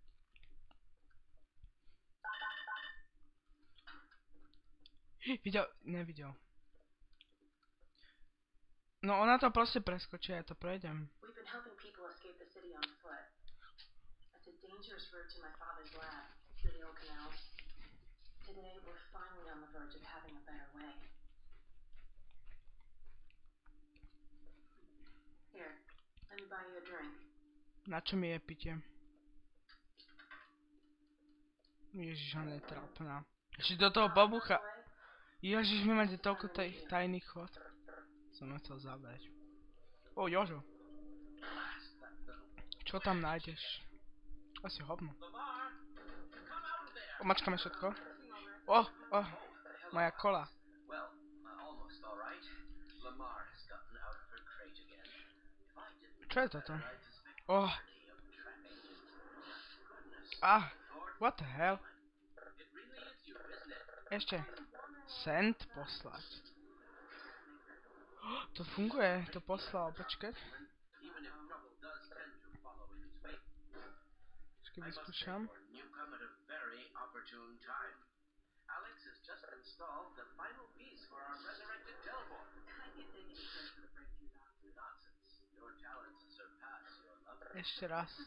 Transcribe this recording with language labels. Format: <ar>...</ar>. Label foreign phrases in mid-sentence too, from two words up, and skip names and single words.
<sk>Nevidel. No ona to proste preskočí, ja to prejdem.</sk> <en>We've been helping people escape the city on foot. It's a dangerous route to my father's lab through the old canals. Today we're finally on the verge of having a better way. Here, let me buy you a drink.</en> <sk>Na čo mi je pitie? Ježiš, ona je trápna. Ešte do toho babucha. Ježiš, vy máte toľko tajných chod. Som chcel zabrať. O, Jožo. Čo tam nájdeš? Asi hovno. Mačkame všetko. Moja kola. Čo je toto?</sk> <en>What the hell?</en> <sk>Ešte. Send poslať. To funguje, to poslal, počkať. Počkaj, vyskúšam. Ešte raz.</sk>